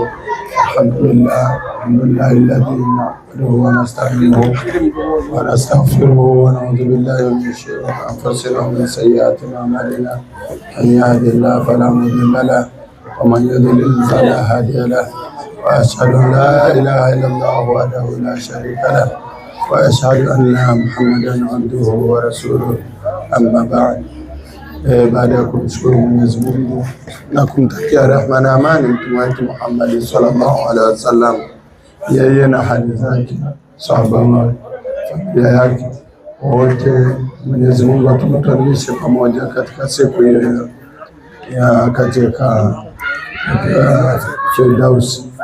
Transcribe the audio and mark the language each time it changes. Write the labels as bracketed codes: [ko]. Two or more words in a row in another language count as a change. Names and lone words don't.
[ar] الحمد لله الذي نحمده ونستعينه ونستغفره ونعوذ بالله من شرور أنفسنا ومن سيئات أعمالنا. من يهد الله فلا مضل له ومن يضلل فلا هادي له. وأشهد أن لا إله إلا الله وحده لا شريك له وأشهد أن محمدا عبده ورسوله. أما بعد. [sw] Baada ya kumshukuru Mwenyezi Mungu na kumtakia rehema na amani mtume wetu Muhammad [ar] صلى الله عليه وسلم, [sw] yeye na hali zake, sahaba wake, familia yake wote, Mwenyezi Mungu atumtanishe pamoja katika siku hiyo ya katika Firdaus.